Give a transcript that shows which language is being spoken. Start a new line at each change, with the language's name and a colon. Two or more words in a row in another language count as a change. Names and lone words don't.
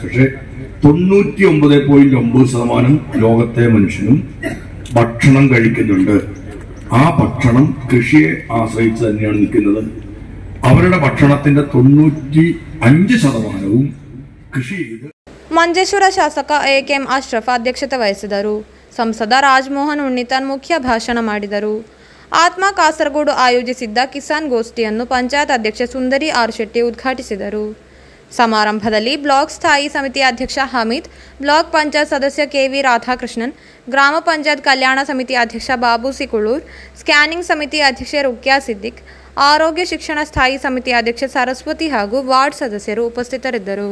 Malayalam: പക്ഷെ 99.9% ലോകത്തെ മനുഷ്യനും ഭക്ഷണം കഴിക്കുന്നുണ്ട്. ആ ഭക്ഷണം കൃഷിയെ ആശ്രയിച്ച് തന്നെയാണ് നിൽക്കുന്നത്. അവരുടെ ഭക്ഷണത്തിന്റെ 95% കൃഷി ചെയ്ത്.
Kannada: ಮಂಜೇಶ್ವರ ಶಾಸಕ AKM ಅಶ್ರಫ್ ಅಧ್ಯಕ್ಷತೆ ವಹಿಸಿದರು. ಸಂಸದ ರಾಜಮೋಹನ್ ಉಣ್ಣಿತಾನ್ ಮುಖ್ಯ ಭಾಷಣ ಮಾಡಿದರು. ಆತ್ಮ ಕಾಸರಗೋಡು ಆಯೋಜಿಸಿದ್ದ ಕಿಸಾನ್ ಗೋಷ್ಠಿಯನ್ನು ಪಂಚಾಯತ್ ಅಧ್ಯಕ್ಷೆ ಸುಂದರಿ ಆರ್ ಶೆಟ್ಟಿ ಉದ್ಘಾಟಿಸಿದರು. ಸಮಾರಂಭದಲ್ಲಿ ಬ್ಲಾಕ್ ಸ್ಥಾಯಿ ಸಮಿತಿ ಅಧ್ಯಕ್ಷ ಹಮೀದ್, ಬ್ಲಾಕ್ ಪಂಚಾಯತ್ ಸದಸ್ಯ ಕೆವಿ ರಾಧಾಕೃಷ್ಣನ್, ಗ್ರಾಮ ಪಂಚಾಯತ್ ಕಲ್ಯಾಣ ಸಮಿತಿ ಅಧ್ಯಕ್ಷ ಬಾಬು ಸಿಕುಳೂರ್, ಸ್ಕ್ಯಾನಿಂಗ್ ಸಮಿತಿ ಅಧ್ಯಕ್ಷೆ ರುಕ್ಯಾ ಸಿದ್ದಿಕ್, ಆರೋಗ್ಯ ಶಿಕ್ಷಣ ಸ್ಥಾಯಿ ಸಮಿತಿ ಅಧ್ಯಕ್ಷೆ ಸರಸ್ವತಿ ಹಾಗೂ ವಾರ್ಡ್ ಸದಸ್ಯರು ಉಪಸ್ಥಿತರಿದ್ದರು.